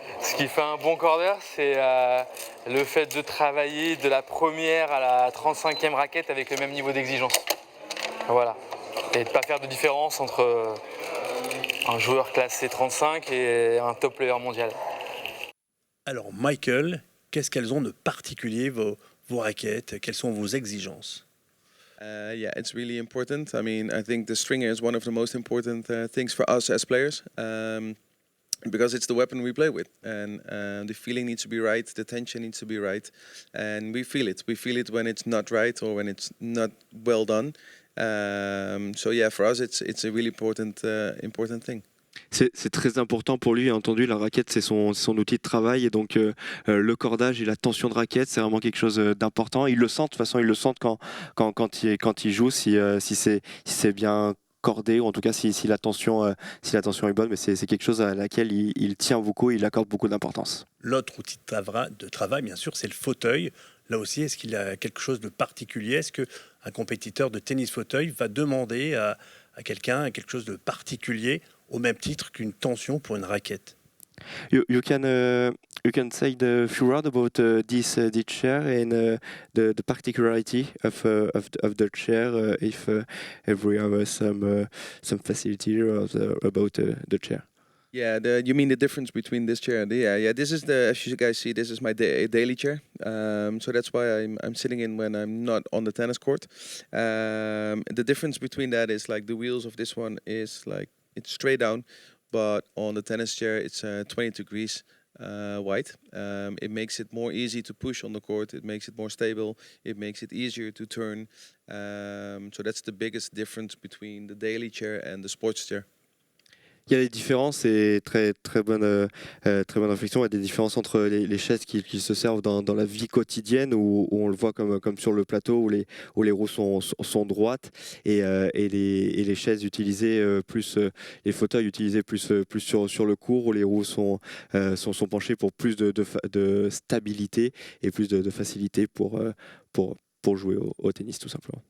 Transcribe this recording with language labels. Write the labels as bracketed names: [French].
[French] Ce qui fait un bon cordeur, c'est le fait de travailler de la première à la 35e raquette avec le même niveau d'exigence. Voilà. Et de ne pas faire de différence entre un joueur classé 35 et un top player mondial. Alors Michael, qu'est-ce qu'elles ont de particulier vos raquettes? Quelles sont vos exigences? [English] Yeah, it's really important. I mean, I think the stringer is one of the most important things for us as players. Because it's the weapon we play with, and the feeling needs to be right, the tension needs to be right, and we feel it. We feel it when it's not right or when it's not well done. So yeah, for us, it's a really important thing. [French] C'est très important pour lui, entendu, la raquette c'est son outil de travail et donc le cordage et la tension de raquette c'est vraiment quelque chose d'important. Ils le sentent, de toute façon ils le sentent quand il joue, si c'est bien cordé, ou en tout cas si la tension est bonne, mais c'est quelque chose à laquelle il tient beaucoup, il accorde beaucoup d'importance. L'autre outil de travail, bien sûr, c'est le fauteuil. Là aussi, est-ce qu'il y a quelque chose de particulier? Est-ce qu'un compétiteur de tennis fauteuil va demander à quelqu'un quelque chose de particulier au même titre qu'une tension pour une raquette? [English] You can say the few words about this chair and the particularity of the chair, if we have some facility about the chair. Yeah, you mean the difference between this chair? Yeah. This is as you guys see, this is my daily chair. So that's why I'm sitting in when I'm not on the tennis court. The difference between that is like the wheels of this one is like it's straight down, but on the tennis chair it's 20 degrees wide. It makes it more easy to push on the court. It makes it more stable. It makes it easier to turn. So that's the biggest difference between the daily chair and the sports chair. [French] Il y a des différences et très bonne réflexion. Il y a des différences entre les chaises qui se servent dans la vie quotidienne où on le voit comme sur le plateau où les roues sont droites et les chaises utilisées les fauteuils utilisés plus sur le court où les roues sont penchées pour plus de stabilité et plus de facilité pour jouer au tennis tout simplement.